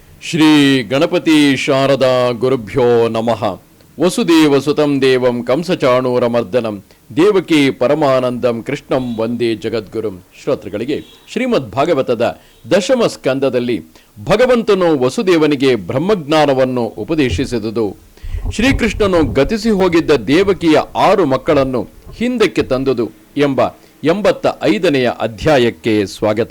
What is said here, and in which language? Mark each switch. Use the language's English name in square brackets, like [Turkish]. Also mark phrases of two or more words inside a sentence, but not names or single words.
[Sanskrit] ಶ್ರೀ ಗಣಪತಿ ಶಾರದಾ ಗುರುಭ್ಯೋ ನಮಃ. ವಸುದೇವ ಸುತಂ ದೇವಂ ಕಂಸಚಾಣೂರಮರ್ದನಂ ದೇವಕಿ ಪರಮಾನಂದಂ ಕೃಷ್ಣಂ ವಂದೇ ಜಗದ್ಗುರುಂ. [Kannada] ಶ್ರೋತೃಗಳಿಗೆ ಶ್ರೀಮದ್ ಭಾಗವತದ ದಶಮ ಸ್ಕಂದದಲ್ಲಿ ಭಗವಂತನು ವಸುದೇವನಿಗೆ ಬ್ರಹ್ಮಜ್ಞಾನವನ್ನು ಉಪದೇಶಿಸಿದುದು, ಶ್ರೀಕೃಷ್ಣನು ಗತಿಸಿ ಹೋಗಿದ್ದ ದೇವಕಿಯ 6 ಮಕ್ಕಳನ್ನು ಹಿಂದಕ್ಕೆ ತಂದುದು ಎಂಬ 85ನೇ ಅಧ್ಯಾಯಕ್ಕೆ ಸ್ವಾಗತ.